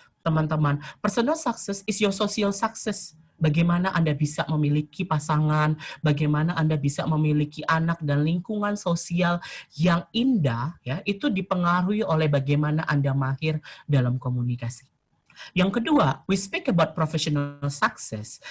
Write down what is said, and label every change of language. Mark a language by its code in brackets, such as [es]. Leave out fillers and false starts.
[en] Teman-teman, personal success is your social success. [id] Bagaimana Anda bisa memiliki pasangan, bagaimana Anda bisa memiliki anak dan lingkungan sosial yang indah, ya, itu dipengaruhi oleh bagaimana Anda mahir dalam komunikasi. Yang kedua, [en] we speak about professional success.